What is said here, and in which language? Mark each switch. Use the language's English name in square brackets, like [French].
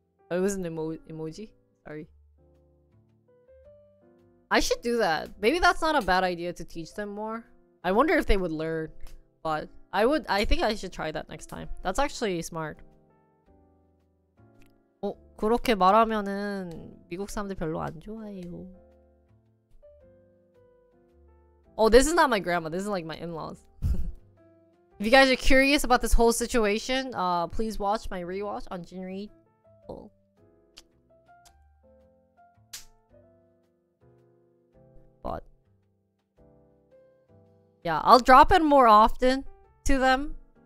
[English] Oh, it was an emoji? Sorry. I should do that. Maybe that's not a bad idea to teach them more. I wonder if they would learn. But I think I should try that next time. That's actually smart. [Korean] 그렇게 말하면은 미국 사람들 별로 안 좋아해요. [English] Oh, this is not my grandma. This is like my in-laws. If you guys are curious about this whole situation, please watch my rewatch on Jinri. But yeah, I'll drop it more often to them.